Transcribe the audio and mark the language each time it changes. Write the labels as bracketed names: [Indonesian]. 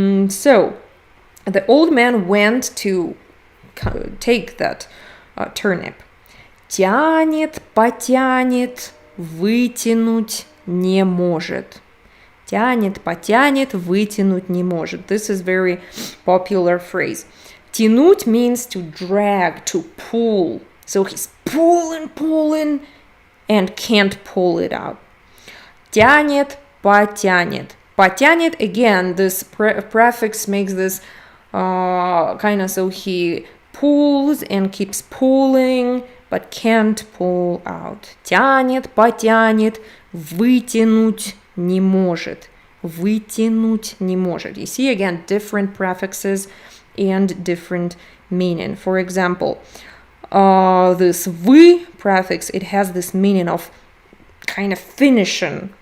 [English] So the old man went to take that turnip. [Russian] Тянет, потянет, вытянуть не может. Тянет, потянет, вытянуть не может. [English] This is very popular phrase. Тянуть means to drag, to pull. So he's pulling, and can't pull it out. [Russian] Тянет, потянет. [English] Потянет, again, this prefix makes this kind of so he pulls and keeps pulling, but can't pull out. [Russian] Тянет, потянет, вытянуть не может. Вытянуть не может. [English] You see, again, different prefixes and different meaning. For example, this вы prefix, it has this meaning of kind of finishing.